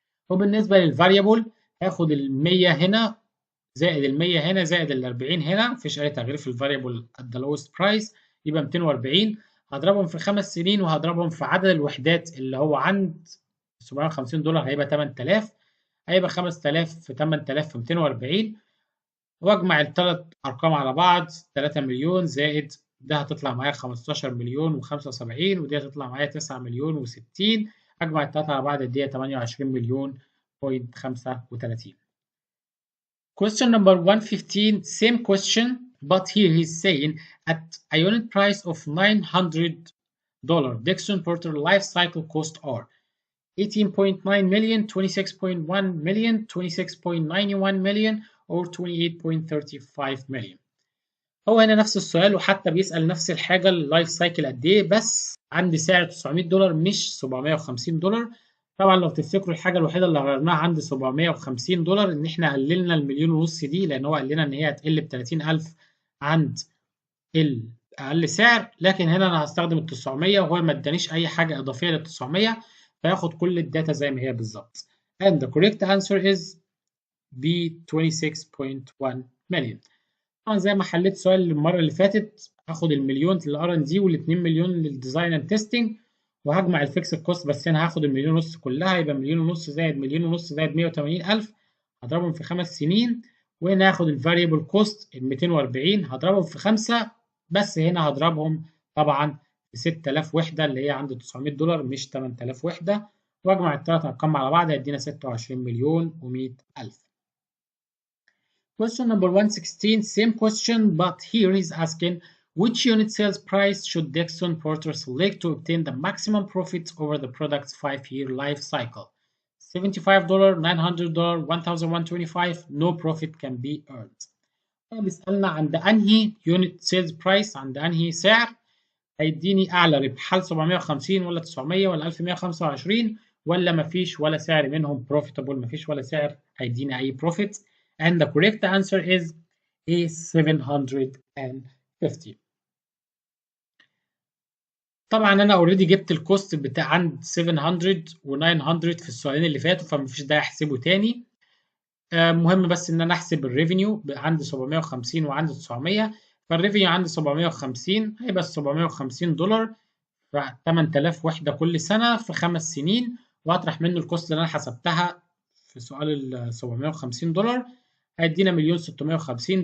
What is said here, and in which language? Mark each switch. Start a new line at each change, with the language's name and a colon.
Arabic: وبالنسبة للفاريبل هاخد ال100 هنا زائد ال100 هنا زائد ال40 هنا، مفيش اي تغيير في الفاريبل
English: at the lowest price
Arabic: يبقى 240، هضربهم في 5 سنين وهضربهم في عدد الوحدات اللي هو عند $750 هيبقى 8000، هيبقى 5000 في 8000 في 240، واجمع الثلاث ارقام على بعض 3 مليون زائد ده هتطلع معايا 15 مليون و75، ودي هتطلع معايا 9 مليون و60، اجمع الثلاثه على بعض دي 28 مليون بوينت 35.
English: Question number 115, same question, but here he's saying at a unit price of $900 Dixon Porter life cycle cost are 18.9 million, 26.1 million, 26.91 million or 28.35 million.
Arabic: هو هنا نفس السؤال وحتى بيسأل نفس الحاجة اللايف سايكل قد ايه، بس عندي سعر $900 مش $750. طبعا لو تفتكروا الحاجة الوحيدة اللي غيرناها عند $750 ان احنا قللنا المليون ونص دي، لان هو قال لنا ان هي هتقل ب 30,000 عند اقل سعر، لكن هنا انا هستخدم ال 900 وهو ما ادانيش اي حاجة اضافية لل 900 فياخد كل الداتا زي ما هي بالظبط.
English: And the correct answer is B 26.1 million.
Arabic: طبعا زي ما حليت سؤال المره اللي فاتت هاخد المليون للار ان دي وال2 مليون للديزاين اند تيستنج وهجمع الفيكس كوست، بس هنا هاخد المليون ونص كلها، يبقى مليون ونص زائد مليون ونص زائد 180,000 هضربهم في 5 سنين، وهنا هاخد الفاريبل كوست ال 240 هضربهم في 5، بس هنا هضربهم طبعا في 6000 وحده اللي هي عند $900 مش 8000 وحده، واجمع الثلاث ارقام على بعض هيدينا 26 مليون و100,000.
English: Question number 116, same question, but here he's asking which unit sales price should Dixon Porter select to obtain the maximum profit over the product's 5-year life cycle? $75, $900, $1,125, no profit can be earned.
Arabic: بيسألنا عند أنهي unit sales price، عند أنهي سعر هيديني أعلى ربح، هل 750 ولا 900 ولا 1125 ولا مفيش ولا سعر منهم profitable، مفيش ولا سعر هيديني أي profit.
English: And the correct answer is A 750.
Arabic: طبعا انا اوريدي جبت الكوست بتاع عند 700 و900 في السؤالين اللي فاتوا فمفيش داعي احسبه تاني. مهم بس ان انا احسب الريفينيو عندي 750 وعندي 900، فالريفينيو عندي 750 هيبقى $750 ف 8000 وحده كل سنه في 5 سنين، واطرح منه الكوست اللي انا حسبتها في سؤال ال $750 هيدينا 1,650,000.